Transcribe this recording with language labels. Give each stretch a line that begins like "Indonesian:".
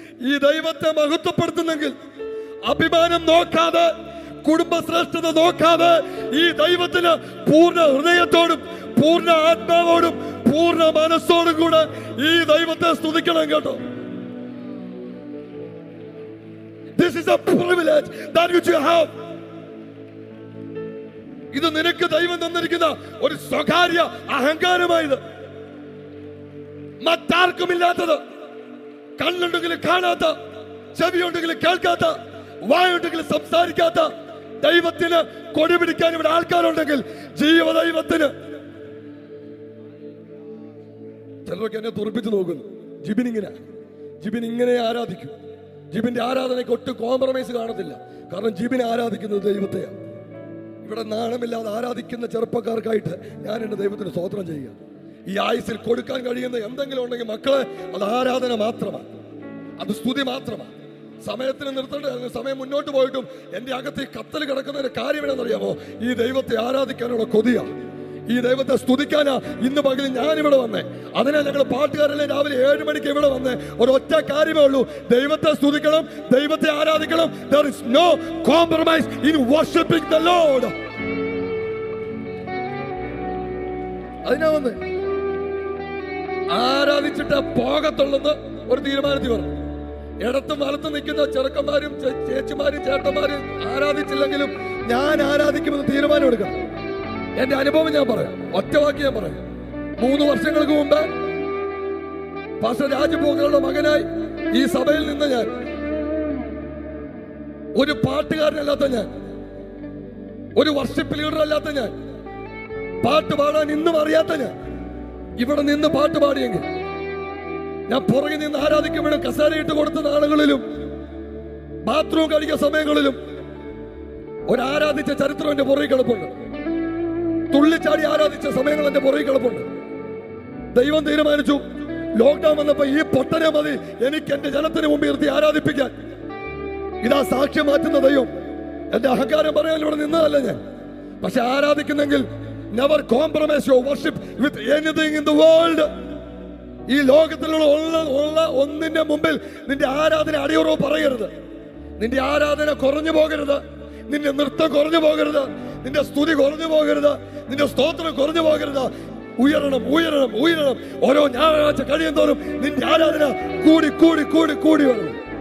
Malayalam: ഈ ദൈവത്തെ മഹത്വപ്പെടുത്തുന്നെങ്കിൽ അഭിമാനം നോക്കാതെ, കുടുംബശ്രേഷ്ഠത നോക്കാതെ, ഈ ദൈവത്തിന് പൂർണ്ണ ഹൃദയത്തോടും പൂർണ്ണ ആത്മാവോടും പൂർണ്ണ മനസ്സോടും കൂടെ ഈ ദൈവത്തെ സ്തുതിക്കണം കേട്ടോ.
English: This is a privilege that which you have.
Malayalam: ഇത് നിനക്ക് ദൈവം തന്നിരിക്കുന്ന ഒരു സ്വകാര്യ അഹങ്കാരമായത്, മറ്റാർക്കുമില്ലാത്തത്. കണ്ണുണ്ടെങ്കിൽ കാണാത്ത, ചെവിയുണ്ടെങ്കിൽ കേൾക്കാത്ത, വായുണ്ടെങ്കിൽ സംസാരിക്കാത്ത ദൈവത്തിന് കൊടി പിടിക്കാൻ ഇവിടെ ആൾക്കാരുണ്ടെങ്കിൽ, ജീവദൈവത്തിന്. ചിലരൊക്കെ എന്നെ തുറപ്പിച്ച് നോക്കുന്നു, ജിബിൻ ഇങ്ങനെ ആരാധിക്കും. ജിബിന്റെ ആരാധനയ്ക്ക് ഒട്ടും കോംപ്രമൈസ് കാണത്തില്ല. കാരണം ജിബിൻ ആരാധിക്കുന്നത് ദൈവത്തെയാണ്. ഇവിടെ നാണമില്ലാതെ ആരാധിക്കുന്ന ചെറുപ്പക്കാർക്കായിട്ട് ഞാൻ എൻ്റെ ദൈവത്തിന് സ്തോത്രം ചെയ്യുക. ഈ ആയുസിൽ കൊടുക്കാൻ കഴിയുന്ന എന്തെങ്കിലും ഉണ്ടെങ്കിൽ മക്കളെ, അത് ആരാധന മാത്രമാണ്, അത് സ്തുതി മാത്രമാണ്. സമയത്തിന് നിർത്തേണ്ട സമയം മുന്നോട്ട് പോയിട്ടും എൻ്റെ അകത്ത് ഈ കത്തൽ കിടക്കുന്നതിന്റെ കാര്യം എന്താണെന്നറിയാമോ? ഈ ദൈവത്തെ ആരാധിക്കാനുള്ള കൊതിയാണ്, ഈ ദൈവത്തെ സ്തുതിക്കാനാ ഇന്ന് പകൽ ഞാനിവിടെ വന്നേ. അതിനാ ഞങ്ങൾ പാട്ടുകാരെല്ലാം രാവിലെ 7 മണിക്ക് ഇവിടെ വന്നേ. ഒരൊറ്റ കാര്യമേ ഉള്ളൂ, ദൈവത്തെ സ്തുതിക്കണം, ദൈവത്തെ ആരാധിക്കണം.
English: There is no compromise in worshiping the Lord.
Malayalam: അതിനാ വന്ന് ആരാധിച്ചിട്ട് പോകത്തുള്ളത് ഒരു തീരുമാനത്തിൽ പറഞ്ഞു. ഇടത്തും വലത്തും നിൽക്കുന്ന ചെറുക്കന്മാരും ചേച്ചിമാരും ചേട്ടന്മാരും ആരാധിച്ചില്ലെങ്കിലും ഞാൻ ആരാധിക്കുമെന്ന് തീരുമാനം എടുക്കണം. എന്റെ അനുഭവം ഞാൻ പറയാം, ഒറ്റവാക്കി ഞാൻ പറയാം. 3 വർഷങ്ങൾക്ക് മുമ്പ് പാസ്റ്റർ രാജഭോഗങ്ങളുടെ മകനായി ഈ സഭയിൽ നിന്ന് ഞാൻ, ഒരു പാട്ടുകാരനല്ലാത്ത ഞാൻ, ഒരു വർഷിപ്പ് ലീഡർ അല്ലാത്ത ഞാൻ, പാട്ട് പാടാൻ ഇന്നും അറിയാത്ത ഞാൻ ഇവിടെ നിന്ന് പാട്ട് പാടിയെങ്കിൽ, ഞാൻ പുറകെ നിന്ന് ആരാധിക്കുമ്പോഴും കസേരയിട്ട് കൊടുത്ത നാളുകളിലും ബാത്റൂം കഴിക്കുന്ന സമയങ്ങളിലും ഒരാരാധിച്ച ചരിത്രം എന്റെ പുറകെ കിടപ്പുണ്ട്. തുള്ളിച്ചാടി ആരാധിച്ച സമയങ്ങൾ എന്റെ പുറകെ കിടപ്പുണ്ട്. ദൈവം തീരുമാനിച്ചു, ലോക്ക്ഡൌൺ വന്നപ്പോ ഈ പൊട്ടനെ മതി എനിക്ക് എന്റെ ജനത്തിന് മുമ്പ് ഇരുത്തി ആരാധിപ്പിക്കാൻ. ഇതാ സാക്ഷ്യം മാറ്റുന്ന ദൈവം. എന്റെ അഹങ്കാരം പറയാൻ ഇവിടെ നിന്നതല്ല ഞാൻ. പക്ഷെ ആരാധിക്കുന്നെങ്കിൽ
English: never compromise your worship with anything in the world.
Malayalam: ഈ ലോകത്തിലുള്ള ഒന്നിന്റെ മുമ്പിൽ നിന്റെ ആരാധന അടിയുറവ് പറയരുത്. നിന്റെ ആരാധന കുറഞ്ഞു പോകരുത്, നിന്റെ നൃത്തം കുറഞ്ഞു പോകരുത്, നിന്റെ സ്തുതി കുറഞ്ഞു പോകരുത്, നിന്റെ സ്തോത്രം കുറഞ്ഞു പോകരുത്. ഉയരണം, ഉയരണം, ഉയരണം. ഓരോ ഞായറാഴ്ച കഴിയും തോറും നിന്റെ ആരാധന കൂടി കൂടി കൂടി കൂടി വരണം.